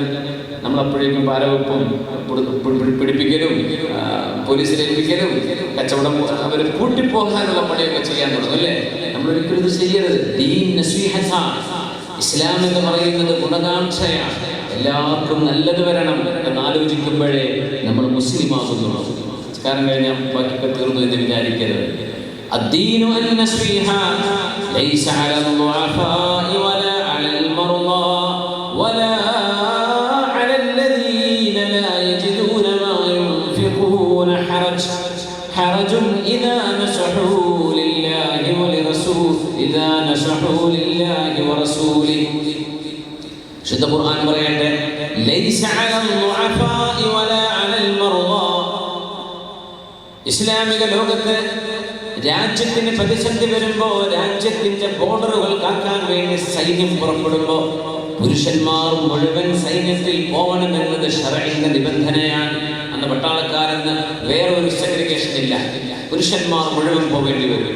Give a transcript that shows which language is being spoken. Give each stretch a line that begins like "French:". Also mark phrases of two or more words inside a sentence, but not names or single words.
Malayalam: നമ്മളപ്പോഴേക്കും പാരവെപ്പും പിടിപ്പിക്കലും പോലീസിലേൽപ്പിക്കലും കച്ചവടം അവർ കൂട്ടിപ്പോകാനുള്ള പണിയൊക്കെ ചെയ്യാൻ തുടങ്ങും അല്ലേ? നമ്മളൊരിക്കലും ഇത് ചെയ്യരുത്. ദീൻ നസീഹത്താണ്. ഇസ്ലാം എന്ന് പറയുന്നത് ഗുണകാംക്ഷയാണ്. എല്ലാവർക്കും നല്ലത് വരണം എന്ന് ആലോചിക്കുമ്പോഴേ നമ്മൾ മുസ്ലിമാകുന്നു. കാരണം കഴിഞ്ഞാൽ ബാക്കിയൊക്കെ തീർന്നു എന്ന് വിചാരിക്കരുത്.
Arabic: الدين النصيحة ليس على الضعفاء ولا على المرضى ولا على الذين لا يجدون ما ينفقون حرج إذا نصحوا لله ورسوله. شد القرآن പറയട്ടെ, ليس على الضعفاء ولا على المرضى.
Malayalam: ഇസ്ലാമിക ലോകത്ത് രാജ്യത്തിന് പ്രതിസന്ധി വരുമ്പോ, രാജ്യത്തിന്റെ ബോർഡറുകൾ കാക്കാൻ വേണ്ടി സൈന്യം പുറപ്പെടുമ്പോ പുരുഷന്മാർ മുഴുവൻ സൈന്യത്തിൽ പോകണമെന്നത് ശർഈന്റെ നിബന്ധനയാണ്. അന്ന് പട്ടാളക്കാരെന്ന് വേറൊരു സെഗ്രിഗേഷൻ ഇല്ല, പുരുഷന്മാർ മുഴുവൻ പോകേണ്ടി വരും.